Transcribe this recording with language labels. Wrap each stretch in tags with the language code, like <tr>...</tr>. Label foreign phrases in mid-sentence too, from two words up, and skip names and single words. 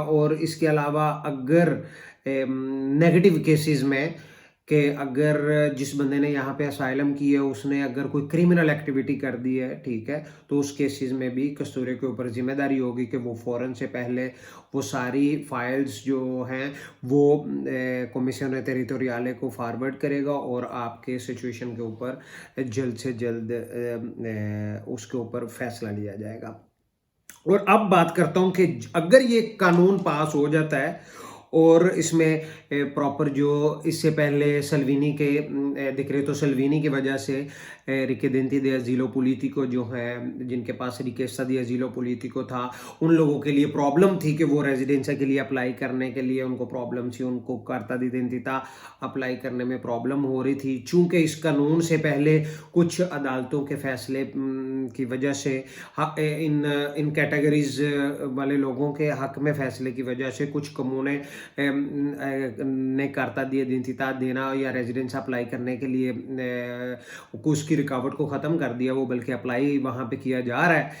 <hi>और इसके अलावा अगर</hi> <en>negative cases</en> <hi>में कि अगर जिस बंदे ने यहाँ पे असाइलम की है उसने अगर कोई</hi> <en>criminal activity</en> <hi>कर दी है, ठीक है, तो उस केसेस में भी कस्तूरे के ऊपर जिम्मेदारी होगी कि वो फ़ौरन से पहले वो सारी फाइल्स जो हैं वो</hi> <it>commissione territoriale</it> <hi>को फॉरवर्ड करेगा और आपके सिचुएशन के ऊपर जल्द से जल्द उसके ऊपर फैसला लिया जाएगा। और अब बात करता हूँ कि अगर ये कानून पास हो जाता है और इसमें प्रॉपर जो इससे पहले सल्वीनी के डिक्रेतो सल्वीनी की वजह से</hi> <it>richiedenti di asilo politico</it> <hi>जो है जिनके पास रिक्वेस्ट</hi> <it>di asilo politico</it> <hi>था, उन लोगों के लिए प्रॉब्लम थी कि वो रेजिडेंसा के लिए अप्लाई करने के लिए उनको प्रॉब्लम थी, उनको</hi> <it>carta di identità</it> <hi>अप्लाई करने में प्रॉब्लम हो रही थी। चूँकि इस कानून से पहले कुछ अदालतों के फैसले की वजह से इन कैटेगरीज वाले लोगों के हक में फैसले की वजह से कुछ कमूने ने</hi> <it>carta di identità</it> <hi>देना या</hi> <en>residence apply</en> <hi>करने के लिए उसकी रुकावट को ख़त्म कर दिया, वो बल्कि अप्लाई वहाँ पे किया जा रहा है।</hi>